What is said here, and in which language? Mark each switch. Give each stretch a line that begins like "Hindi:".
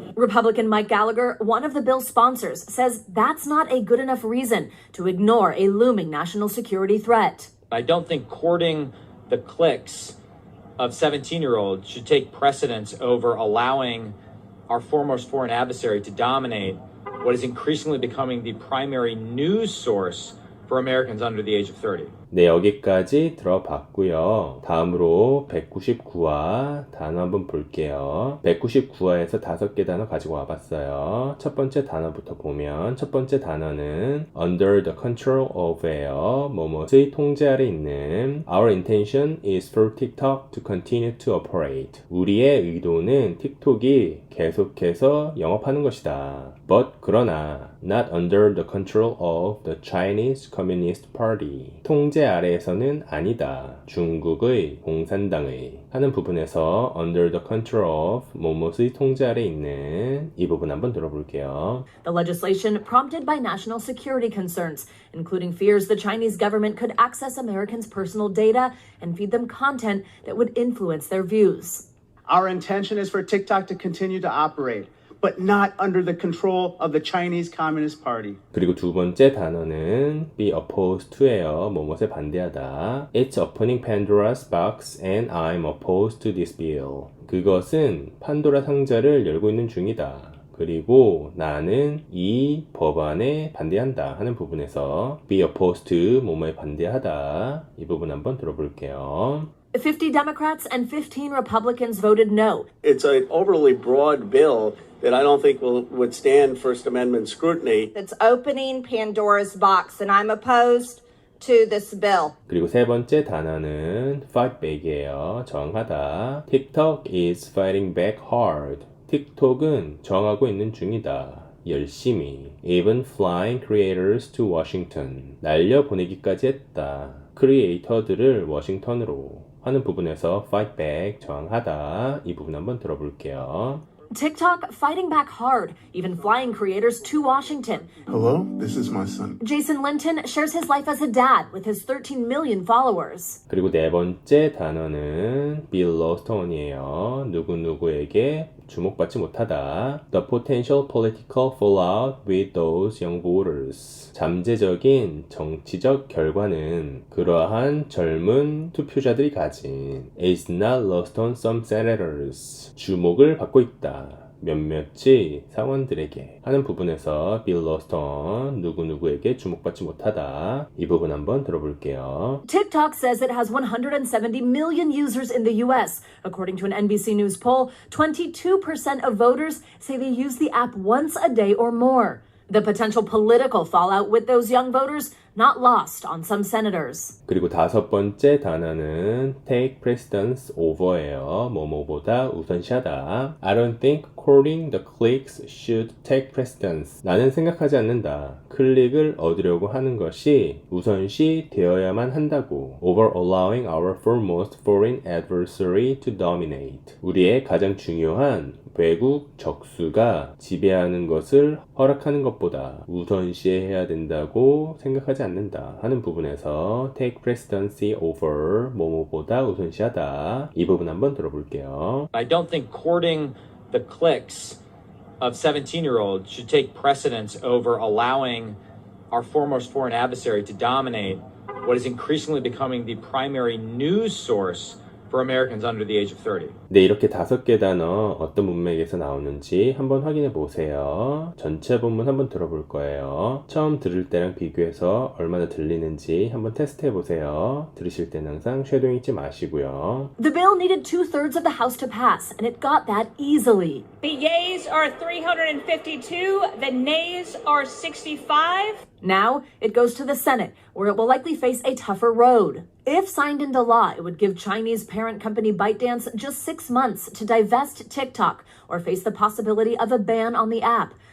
English: Republican Mike Gallagher, one of the bill's sponsors, says that's not a good enough reason to ignore a looming national security threat. I don't think courting the cliques of 17-year-olds should take precedence over allowing our foremost foreign adversary to dominate what is increasingly becoming the primary news source for Americans under the age of 30.
Korean: 네, 여기까지 들어봤고요. 다음으로 199화 단어 한번 볼게요. 199화에서 5개 단어 가지고 와봤어요. 첫 번째 단어부터 보면 첫 번째 단어는
English: under the control of
Korean: 예요. 뭐뭐의 통제 아래 있는.
English: Our intention is for TikTok to continue to operate.
Korean: 우리의 의도는 틱톡이 계속해서 영업하는 것이다.
English: But
Korean: 그러나
English: not under the control of the Chinese Communist Party.
Korean: 통제 아래에서는 아니다. 중국의 공산당의 하는 부분에서
English: under the control of
Korean: 뭐뭐의 통제 아래 있는 이 부분 한번 들어볼게요.
English: The legislation prompted by national security concerns, including fears the Chinese government could access Americans' personal data and feed them content that would influence their views. Our intention is for TikTok to continue to operate, but not under the control of the Chinese Communist Party.
Korean: 그리고 두 번째 단어는
English: be opposed to
Korean: 예요. 뭐뭐에 반대하다.
English: It's opening Pandora's box and I'm opposed to this bill.
Korean: 그것은 판도라 상자를 열고 있는 중이다. 그리고 나는 이 법안에 반대한다 하는 부분에서
English: be opposed to
Korean: 뭐뭐에 반대하다. 이 부분 한번 들어볼게요.
English: 50 Democrats and 15 Republicans voted no. It's an overly broad bill that I don't think will withstand First Amendment scrutiny. It's opening Pandora's box, and I'm opposed to this bill.
Korean: 그리고 세 번째 단어는
English: fight back
Korean: 이에요. 저항하다.
English: TikTok is fighting back hard.
Korean: 틱톡은 저항하고 있는 중이다. 열심히.
English: Even flying creators to Washington.
Korean: 날려 보내기까지 했다. 크리에이터들을 워싱턴으로 하는 부분에서
English: fight back,
Korean: 저항하다. 이 부분 한번 들어볼게요.
English: TikTok fighting back hard, even flying creators to Washington. Hello, this is my son. Jason Linton shares his life as a dad with his 13 million followers.
Korean: 그리고 네 번째 단어는 Yellowstone이에요. 누구누구에게 주목받지 못하다.
English: The potential political fallout with those young voters.
Korean: 잠재적인 정치적 결과는 그러한 젊은 투표자들이 가진
English: is not lost on some senators.
Korean: 주목을 받고 있다. 몇몇이 상원들에게 하는 부분에서 Yellowstone 누구누구에게 주목받지 못하다. 이 부분 한번 들어볼게요.
English: TikTok says it has 170 million users in the US. According to an NBC News poll, 22% of voters say they use the app once a day or more. The potential political fallout with those young voters not lost on some senators.
Korean: 그리고 다섯 번째 단어는
English: take precedence over
Korean: 예요. 뭐뭐보다 우선시하다.
English: I don't think courting the clicks should take precedence.
Korean: 나는 생각하지 않는다. 클릭을 얻으려고 하는 것이 우선시 되어야만 한다고.
English: Over allowing our foremost foreign adversary to dominate.
Korean: 우리의 가장 중요한 외국 적수가 지배하는 것을 허락하는 것보다 우선시해야 된다고 생각하지 않는다 하는 부분에서
English: take precedency over
Korean: 뭐뭐보다 우선시하다. 이 부분 한번 들어볼게요.
English: I don't think courting the cliques of 17-year-olds should take precedence over allowing our foremost foreign adversary to dominate what is increasingly becoming the primary news source for Americans under the age of 30.
Korean: 네, 이렇게 5개 단어 어떤 문맥에서 나오는지 한번 확인해 보세요. 전체 본문 한번 들어볼 거예요. 처음 들을 때랑 비교해서 얼마나 들리는지 한번 테스트해 보세요. 들으실 때는 항상 쉐도잉 잊지 마시고요.
English: The bill needed 2/3 of the House to pass, and it got that easily. The yeas are 352, the nays are 65. Now it goes to the Senate, where it will likely face a tougher road. If signed into law, it would give Chinese parent company ByteDance just 6 months to divest TikTok or face the possibility of a ban on the app.